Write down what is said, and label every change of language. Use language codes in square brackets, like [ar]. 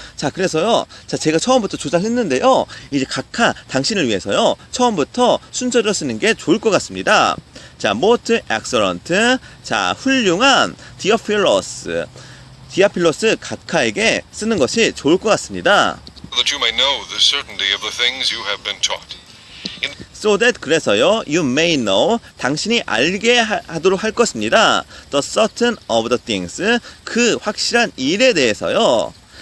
[ko] 자, 그래서요, 자, 제가 처음부터 조사를 했는데요, 이제 각하 당신을 위해서요, 처음부터 순서대로 쓰는 게 좋을 것 같습니다. 자, [en] most excellent, [ko] 자, 훌륭한 디아필로스 각하에게 쓰는 것이 좋을 것 같습니다. [en] That you may know the certainty of the things you have been taught. So that [ko] 그래서요, [en] you may know, [ko] 당신이 알게 하도록 할 것입니다. [en] The certain of the things, [ko] 그 확실한 일에 대해서요.